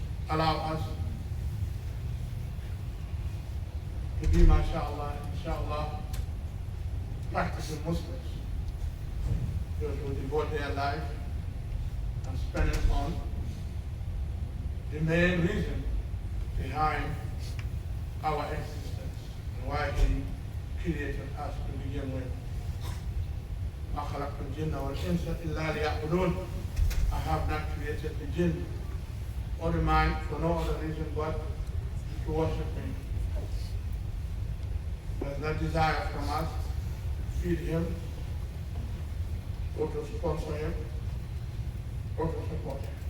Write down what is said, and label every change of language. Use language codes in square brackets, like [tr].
[en] Allow us to be, mashallah, inshallah, practicing Muslims, those who devote their life and spend it on the main reason behind our existence and why he created us to begin with. [ar] ما خلقت الجن والإنس إلا ليعبدون. [en] I have not created the jinn or the man for no other reason but to worship me. There's no desire from us to feed him, or to sponsor him, or to support him.